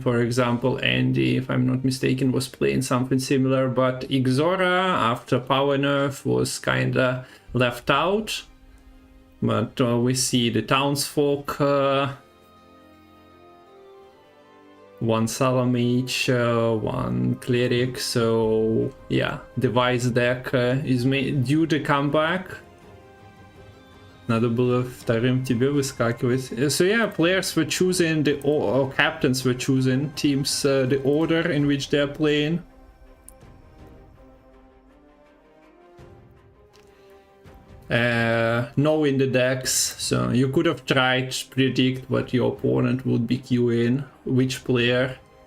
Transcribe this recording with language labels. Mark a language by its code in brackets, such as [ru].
[en] For example, Andy, if I'm not mistaken, was playing something similar, but Ixora after power nerf was kinda left out. But we see the townsfolk, one Salamage, one cleric, so yeah, device deck is due to come back. [ru] Надо было вторым тебе выскакивать. [en] So yeah, players were choosing or captains were choosing teams, the order in which they're playing. Knowing the decks, so you could have tried to predict what your opponent would be queuing, which player.